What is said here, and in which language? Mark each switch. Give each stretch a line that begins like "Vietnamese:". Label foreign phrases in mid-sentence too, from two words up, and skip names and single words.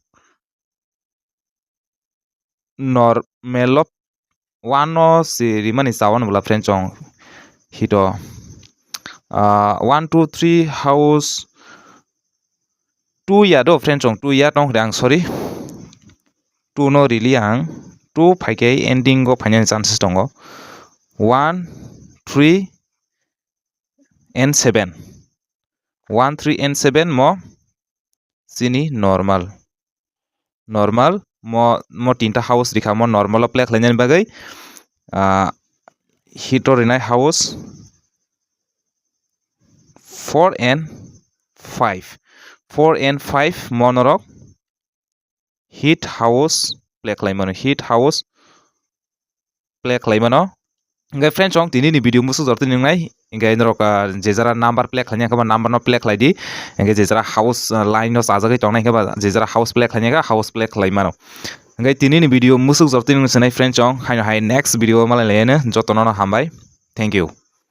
Kok Borok: normal 1 no si rimani sawan bula friend chong hito 1 2 3 house 2 ya do friend chong 2 ya tong dang sorry 2 no really ang 2 phaike ending go
English: final chances
Kok Borok: tongo 1 3 and 7 1 3 and 7 mo sini normal mo tinta house rikha mo
English: normal play
Kok Borok: khlainani bagai hito rinai house 4 and 5 4 and 5 monorok
English: hit house play
Kok Borok: klaimano ngai friends ong tini ni video musu jorti ningnai ngai norok je jara number play khlanya ka number no play khlai di ngai je jara
English: house line
Kok Borok: no sajagai tongnai ka je jara
English: house play
Kok Borok: khlanya ka house play klaimano ngai tini ni video musu jorti ningnai friends ong hai next video malai lene jotono hambai
English: thank you